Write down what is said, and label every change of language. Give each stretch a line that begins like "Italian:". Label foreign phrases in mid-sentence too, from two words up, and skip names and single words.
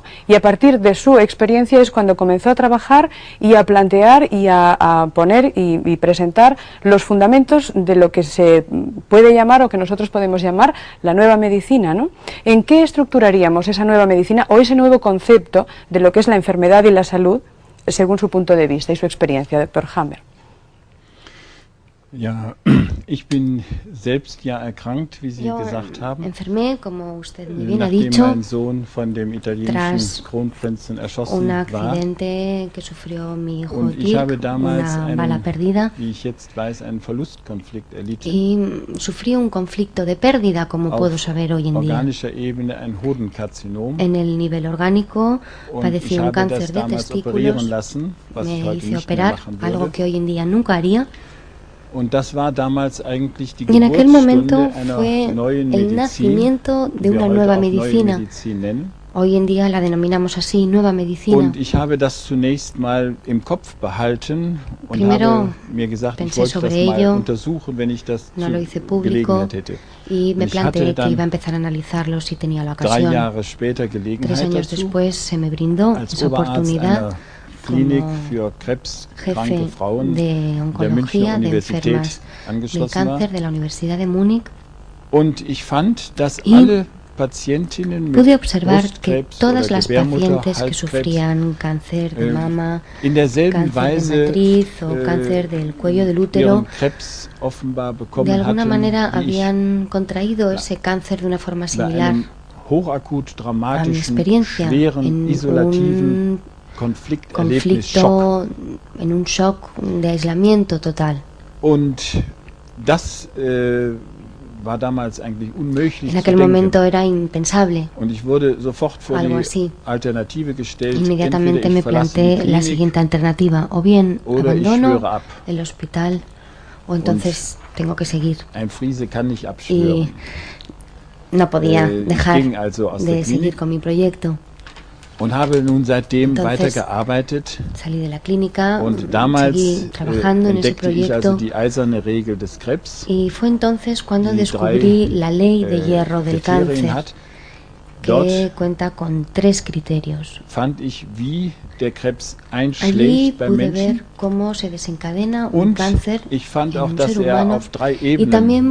Spanish: Y a partir de su experiencia es cuando comenzó a trabajar y a plantear y a poner y presentar los fundamentos de lo que se puede llamar o que nosotros podemos llamar la nueva medicina, ¿no? ¿En qué estructuraríamos esa nueva medicina o ese nuevo concepto de lo que es la enfermedad y la salud según su punto de vista y su experiencia, doctor Hammer?
German: Ja, ich bin selbst ja erkrankt, wie Sie gesagt haben.
Spanish: Enfermé, como usted muy bien ha dicho,
German: mein Sohn von dem italienischen Kronprinzen erschossen
Spanish: un accidente que sufrió mi hijo
German: und ich habe damals
Spanish: una bala perdida,
German: wie ich jetzt weiß, einen Verlustkonflikt erlitten.
Spanish: Y sufrí un conflicto de pérdida, como puedo saber hoy en día.
German: Organischer Ebene ein Hodenkarzinom.
Spanish: En el nivel orgánico padecí un cáncer de testículos, me hice operar, algo que hoy en día nunca haría.
German: Und das war damals eigentlich die
Spanish: y en aquel momento
German: einer
Spanish: fue
German: neuen
Spanish: el
German: Medizin,
Spanish: nacimiento de
German: die wir
Spanish: una
German: heute
Spanish: nueva
German: auch
Spanish: medicina.
German: Neue Medizin nennen.
Spanish: Hoy en día la denominamos así, nueva medicina.
German: Und ich habe das zunächst mal im Kopf behalten und
Spanish: Primero
German: habe mir gesagt, ich wollte das mal untersuchen, wenn ich das
Spanish: no lo hice
German: Gelegenheit hätte.
Spanish: Y me planteé que iba a empezar a analizarlo si tenía la ocasión.
German: 3 Jahre später Gelegenheit
Spanish: 3 años
German: dazu,
Spanish: después se me brindó esa oportunidad
German: Klinik für krebskranke Frauen
Spanish: de oncología de enfermas de cáncer de la Universidad de Múnich.
German: Und ich fand, dass alle Patientinnen
Spanish: pude observar que todas las pacientes que sufrían cáncer de mama, cáncer de matriz o cáncer del cuello del útero, de alguna manera habían contraído ese cáncer de una forma similar a mi experiencia en un conflicto, en un shock de aislamiento total.
German: Und das war damals eigentlich unmöglich.
Spanish: En aquel momento era impensable.
German: Und ich wurde sofort vor
Spanish: algo
German: die
Spanish: así.
German: Alternative gestellt.
Spanish: Inmediatamente me planteé la siguiente alternativa: o bien abandono el hospital, o entonces tengo que seguir.
German: Ein Friese kann nicht abschwören.
Spanish: Y no podía dejar de seguir con mi proyecto.
German: Und habe nun seitdem weitergearbeitet.
Spanish: Salí de la clínica,
German: und damals
Spanish: seguí trabajando en ese proyecto.
German: Ich also die eiserne Regel des Krebs.
Spanish: Y fue entonces cuando descubrí la ley de hierro del cáncer, que cuenta con 3 criterios.
German: Fand ich, wie der Krebs einschlägt
Spanish: Allí
German: beim
Spanish: pude
German: Menschen.
Spanish: ver cómo se desencadena un cáncer
German: Ich fand
Spanish: en
German: auch,
Spanish: un
German: dass
Spanish: ser humano,
German: auf 3
Spanish: y también